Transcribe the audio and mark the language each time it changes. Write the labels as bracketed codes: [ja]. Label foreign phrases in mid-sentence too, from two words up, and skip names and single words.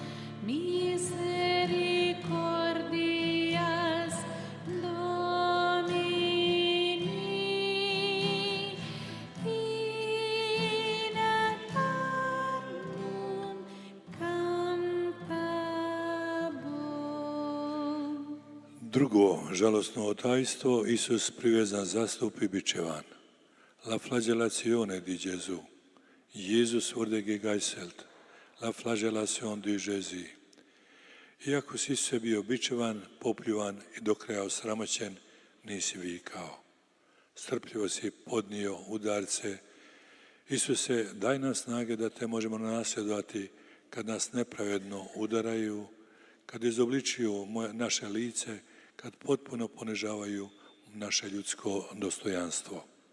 [la] Misericordias Domini in aeternum cantabor. [hr] Drugo žalostno tajstvo, Isus privezan za stup i bičevan. [it] La flagellazione di Gesù. [de] Jesus wurde gegeißelt. [it] La flagellation di Gesù. [hr] Iako si Isuse bio bičevan, popljuvan i do kraja osramoćen, nisi vikao. Strpljivo si podnio udarce. Isuse, daj nam snage da te možemo nasljedovati kad nas nepravedno udaraju, kad izobličuju naše lice, kad potpuno ponižavaju naše ljudsko dostojanstvo.